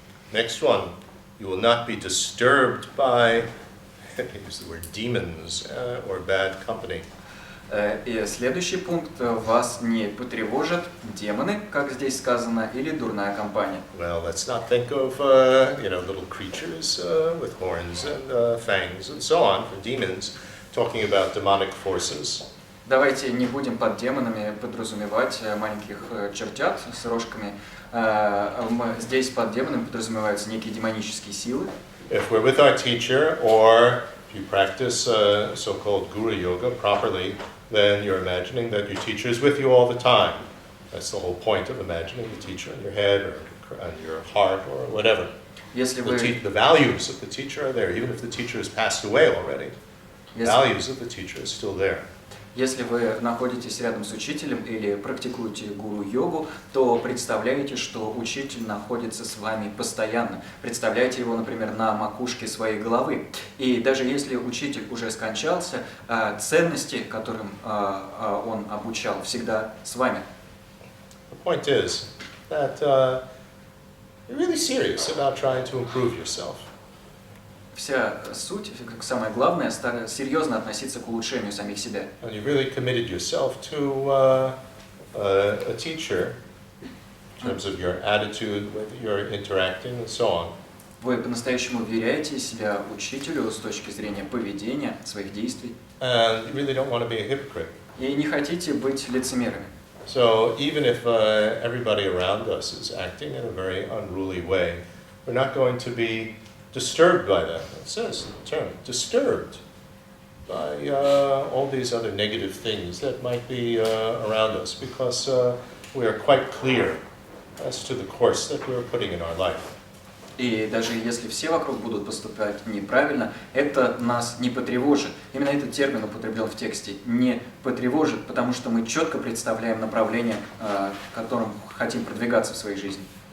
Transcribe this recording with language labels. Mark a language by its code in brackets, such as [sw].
[en] Next one, you will not be disturbed by, use the word, demons or bad company. [ru] И следующий пункт: вас не потревожат демоны, как здесь сказано, или дурная компания. [en] Well, let's not think of little creatures with horns and fangs and so on, for demons, talking about demonic forces. [ru] Давайте не будем под демонами подразумевать маленьких чертят с рожками. Здесь под демонами подразумеваются некие демонические силы. [en] If we're with our teacher, or if you practice so-called guru yoga properly, then you're imagining that your teacher is with you all the time. That's the whole point of imagining the teacher in your head or in your heart or whatever. [ru] Если вы, [en] The values of the teacher are there, even if the teacher has passed away already. The values of the teacher is still there. [ru] Если вы находитесь рядом с учителем или практикуете гуру-йогу, то представляете, что учитель находится с вами постоянно. Представляете его, например, на макушке своей головы. И даже если учитель уже скончался, ценности, которым он обучал, всегда с вами. The point is that you're really serious about trying to improve yourself. Вся суть, самое главное, серьезно относиться к улучшению самих себя. And you really committed yourself to a teacher in terms of your attitude, with your interacting and so on. Вы по-настоящему доверяете себя учителю с точки зрения поведения, своих действий. And you really don't want to be a hypocrite. И не хотите быть лицемерами. So even if everybody around us is acting in a very unruly way, we're not going to be disturbed by that. It says in the term, disturbed by all these other negative things that might be around us, because we are quite clear as to the course that we're putting in our life. И даже если все вокруг будут поступать неправильно, это нас не потревожит. Именно этот термин употреблен в тексте. Не потревожит, потому что мы четко представляем направление, которым хотим продвигаться в своей жизни.